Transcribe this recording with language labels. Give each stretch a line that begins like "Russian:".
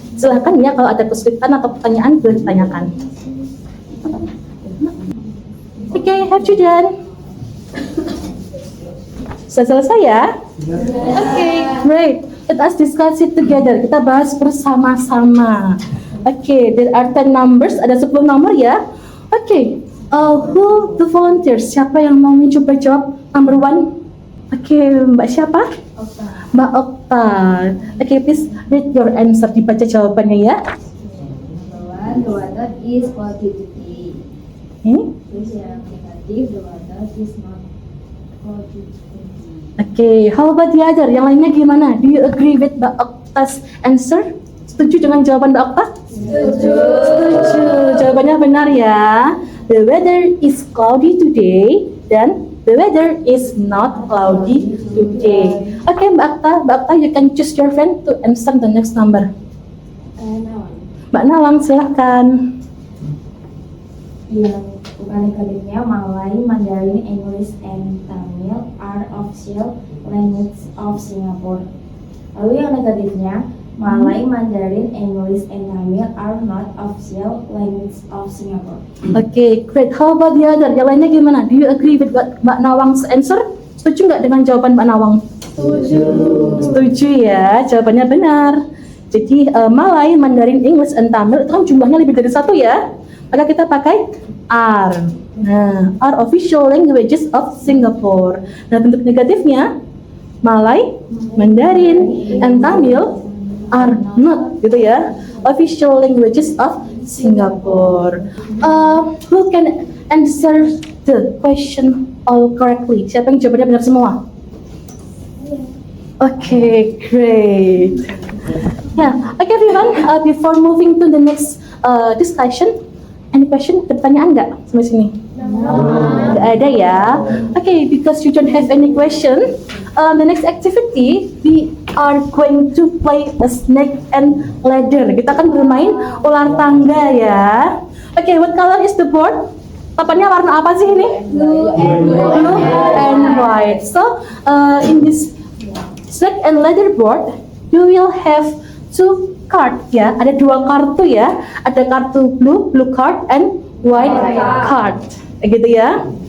Indonesian: Silakan ya, kalau ada kesulitan atau pertanyaan boleh ditanyakan.
English: Okay, have you done?
Indonesian: Sudah selesai ya? Okay, great.
English: Let us discuss it together.
Indonesian: Kita bahas bersama-sama.
English: Okay, there are 10 numbers.
Indonesian: Ada 10 nomor ya.
English: Okay, who the volunteers?
Indonesian: Siapa yang mau mencoba jawab number 1? Okay, Mbak siapa? Mbak Okta.
English: Okay, please read your answer.
Indonesian: Dibaca jawabannya ya.
English: The water is cloudy today.
Indonesian: Terus yang negatif,
English: the water is not cloudy today. Okay, how about the other?
Indonesian: Yang lainnya gimana?
English: Do you agree with Mbak Okta's answer?
Indonesian: Setuju dengan jawaban Mbak Okta? Setuju. Setuju. Jawabannya benar ya.
English: The weather is cloudy today dan the weather is not cloudy today. Okay, Mbak Okta, you can choose your friend to answer the next number.
Indonesian: Mbak Nawang, silahkan. Yang bukan negatifnya,
English: Malay, Mandarin, English, and Tamil are official language of Singapore.
Indonesian: Lalu yang negatifnya,
English: Malay, Mandarin, English, and Tamil are not official language of Singapore. Okay, great. How about the other?
Indonesian: Yang lainnya gimana?
English: Do you agree with Mbak Nawang's answer?
Indonesian: Setuju nggak dengan jawaban Mbak Nawang? Setuju. Setuju ya, jawabannya benar. Jadi Malay, Mandarin, English, and Tamil itu kan jumlahnya lebih dari 1 ya. Maka kita pakai are.
English: Nah, are official languages of Singapore. Nah,
Indonesian: bentuk negatifnya
English: Malay, Mandarin, and Tamil are not gitu ya, official languages of Singapore. Who can answer the question all correctly?
Indonesian: Siapa yang jawabannya benar semua?
English: Okay, great. Yeah, okay everyone, before moving to the next discussion, any question?
Indonesian: Pertanyaan nggak sampai sini? Nggak ada ya.
English: Okay, because you don't have any question, the next activity we are going to play a snake and ladder.
Indonesian: Kita akan bermain ular tangga ya.
English: Okay, what color is the board?
Indonesian: Papannya warna apa sih ini?
English: Blue and white. So, in this snake and ladder board, you will have 2 card ya,
Indonesian: ada 2 kartu ya, ada kartu
English: blue card and white card, gitu ya.